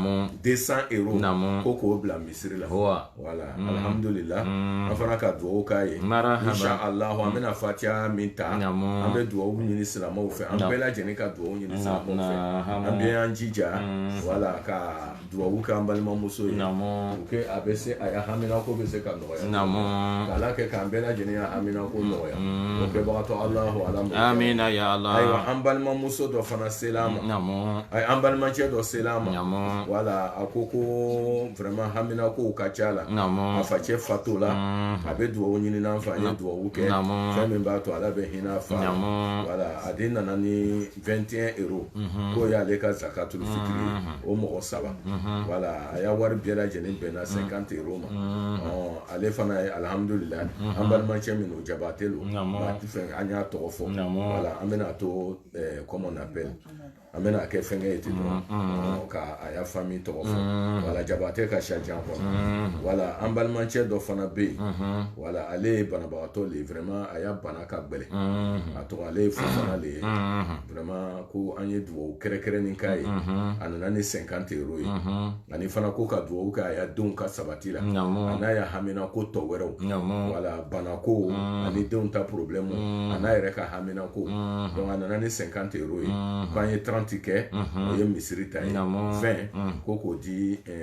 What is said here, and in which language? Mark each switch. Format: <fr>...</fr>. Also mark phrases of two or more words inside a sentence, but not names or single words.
<bm>200 euros ko k'o bila misiri la wala alhamdulillah an fana ka duwawu k'a ye inshallah an bɛna fatiha min ta an bɛ duwawu ɲini silamɛw fɛ an bɛɛ lajɛlen ka duwawu ɲini silamɛw fɛ an bɛ an jija wala ka duwawu kɛ an balimamuso ye o kɛ a bɛ se a ya haminako bɛ se ka nɔgɔya k'ala kɛ k'an bɛɛ lajɛlen ya haminako nɔgɔya o kɛbagatɔ alahu ala</bm> <ar>amina ya Allah</ar> <bm>ayiwa an balimamuso dɔ fana sela an ma an balimacɛ dɔ sela an ma wala a ko vraiment haminakow ka ca la a facɛ fato la a bɛ duwawu ɲini n'an fɛ an ye duwawu kɛ fɛn min b'a to ala bɛ hinɛ a fa wala a den nana ni 21 euros k'o y'ale ka zakatul fitri o mɔgɔ 3 wala a y'a wari bɛɛ lajɛlen bɛnna 50 euros ma ale fana ye alhamdulillah an balimacɛ min o jabate lo an y'a tɔgɔ fɔ wala an bɛna to</bm> <fr>comment on appelle</fr> <bm>an bɛna kɛ fɛnkɛ ye ten dɔrɔn ka a y'a famille tɔgɔ fɔ wala jabate ka sadiyan kɔnɔ wala an balimacɛ dɔ fana bɛ yen wala ale ye banabagatɔ le vraiment a y'a bana ka gbɛlɛ a tɔgɔ ale ye fofana le ye vraiment ko an ye duwawu kɛrɛkɛrɛnnin k'a ye a nana ni 50 euros ye ani fana ko ka duwawu kɛ a y'a denw ka sabati la a n'a y'a hamina ko tɔ wɛrɛw wala banako ani denw ta problème a n'a yɛrɛ ka hamina ko donc a nana ni 50 euros ye k'an ye 30 kɛ o ye misiri ta ye 20 ko k'o di</bm>